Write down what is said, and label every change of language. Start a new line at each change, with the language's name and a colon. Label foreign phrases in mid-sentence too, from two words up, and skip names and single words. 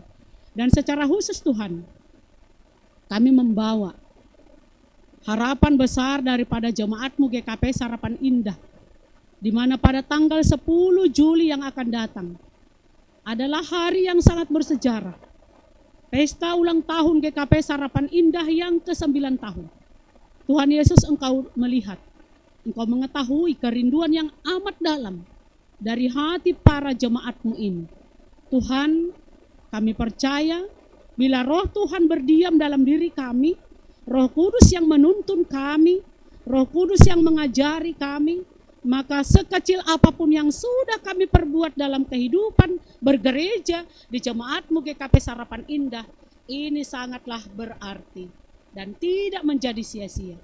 Indonesian: Dan secara khusus Tuhan, kami membawa harapan besar daripada jemaat-Mu GKP Harapan Indah, di mana pada tanggal 10 Juli yang akan datang adalah hari yang sangat bersejarah. Pesta ulang tahun GKP Harapan Indah yang ke-9 tahun. Tuhan Yesus, Engkau melihat, Engkau mengetahui kerinduan yang amat dalam dari hati para jemaat-Mu ini. Tuhan, kami percaya bila Roh Tuhan berdiam dalam diri kami, Roh Kudus yang menuntun kami, Roh Kudus yang mengajari kami, maka sekecil apapun yang sudah kami perbuat dalam kehidupan bergereja di jemaat-Mu GKP Harapan Indah, ini sangatlah berarti dan tidak menjadi sia-sia.